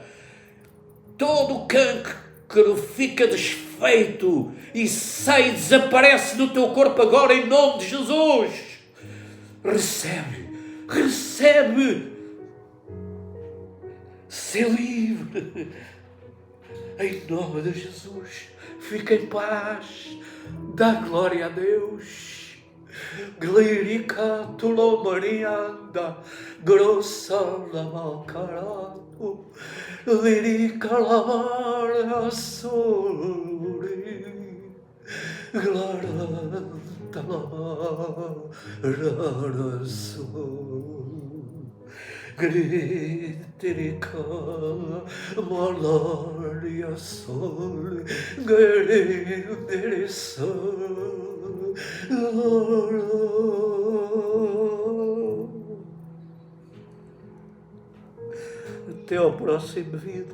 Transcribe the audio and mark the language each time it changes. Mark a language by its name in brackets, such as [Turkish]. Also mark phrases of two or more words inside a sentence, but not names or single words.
[Portuguese] Todo o cancro fica desfeito e sai, desaparece do teu corpo agora em nome de Jesus. Recebe, recebe. Ser livre, em nome de Jesus. Fica em paz, dá glória a Deus. Glirica tulo marianda, grossa la malcarato, lirica la mara soli, glaranta la mara soli. Griterica, malaria sol, gritere sol. Até ao próximo vídeo.